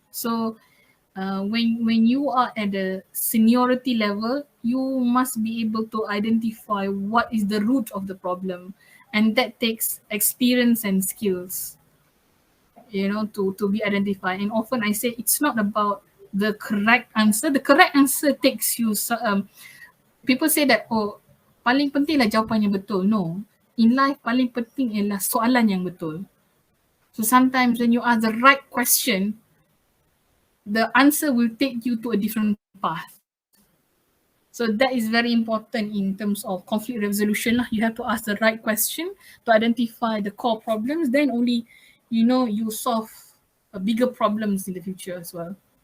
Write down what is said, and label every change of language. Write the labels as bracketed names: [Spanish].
[English] So when you are at the seniority level, you must be able to identify what is the root of the problem, and that takes experience and skills, to be identified. And often I say it's not about the correct answer. The correct answer takes you. People say that, oh, [Malay] paling pentinglah jawapan yang betul. [English] No, in life [Malay] paling penting ialah soalan yang betul. [English] So sometimes when you ask the right question, the answer will take you to a different path. So that is very important in terms of conflict resolution. You have to ask the right question to identify the core problems. Then only, you solve bigger problems in the future as well.